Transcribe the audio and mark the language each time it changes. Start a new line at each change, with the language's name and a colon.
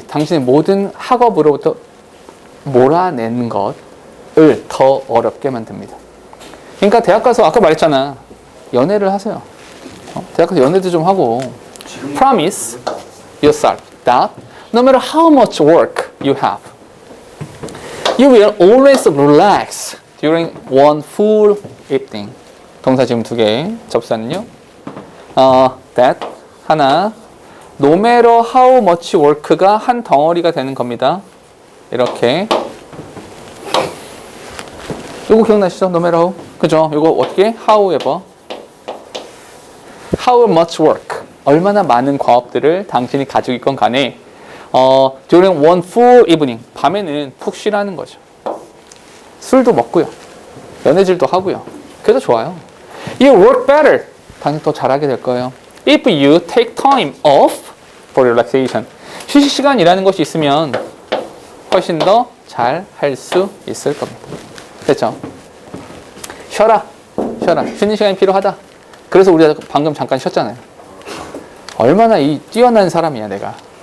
Korean: 당신의 모든 학업으로부터 몰아내는 것을 더 어렵게 만듭니다. 그러니까 대학 가서 아까 말했잖아. 연애를 하세요. 대학 가서 연애도 좀 하고.
English: Promise yourself that no matter how much work you have, you will always relax during one full evening.
Korean: 동사 지금 2개. 접사는요. That 하나.
English: No matter how much work
Korean: 가 한 덩어리가 되는 겁니다. 이렇게. 요거 기억나시죠?
English: No matter how.
Korean: 그죠? 요거 어떻게?
English: However. How much work.
Korean: 얼마나 많은 과업들을 당신이 가지고 있건 간에
English: during one full evening.
Korean: 밤에는 푹 쉬라는 거죠. 술도 먹고요. 연애질도 하고요. 그래도 좋아요.
English: You work better.
Korean: 당신 더 잘하게 될 거예요.
English: if you take time off for relaxation.
Korean: 휴식 시간이라는 것이 있으면 훨씬 더 잘 할 수 있을 겁니다. 됐죠? 쉬어라. 쉬는 시간이 필요하다. 그래서 우리가 방금 잠깐 쉬었잖아요. 얼마나 이 뛰어난 사람이야, 내가.